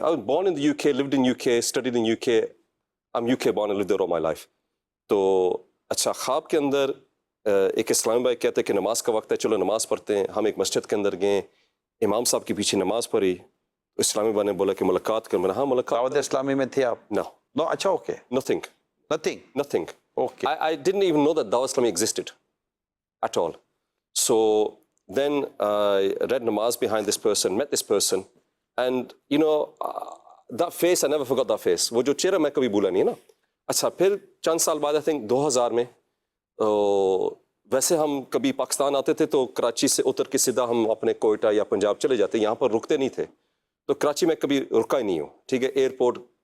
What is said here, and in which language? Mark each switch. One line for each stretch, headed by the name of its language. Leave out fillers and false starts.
English: I was born in the UK, lived in UK, studied in UK. I'm UK born and lived there all my life.
Urdu: تو اچھا، خواب کے اندر ایک اسلام بھائی کہتے ہیں کہ نماز کا وقت ہے، چلو نماز پڑھتے ہیں۔ ہم ایک مسجد کے اندر گئے، امام صاحب کے پیچھے نماز پڑھی، اسلامی بھائی نے بولا کہ ملاقات کر۔ میں نے ہاں ملاقات۔ دعوت اسلامی میں تھے آپ؟
English: no
Urdu: نو، اچھا، okay,
English: nothing nothing. Okay. I didn't even know that Dawah Islami existed at all. So then I read namaz behind this person, met this person, and you know that face, I never forgot that face.
Urdu: وہ جو چہرہ میں کبھی بھولا نہیں ہے نا۔ اچھا، پھر چند سال بعد
English: I think
Urdu: 2000 میں ویسے ہم کبھی پاکستان آتے تھے تو کراچی سے اتر کے سیدھا ہم اپنے کوئٹہ یا پنجاب چلے جاتے، یہاں پر رکتے نہیں تھے، تو کراچی میں کبھی رکا ہی نہیں ہوں، ٹھیک ہے، ایئرپورٹ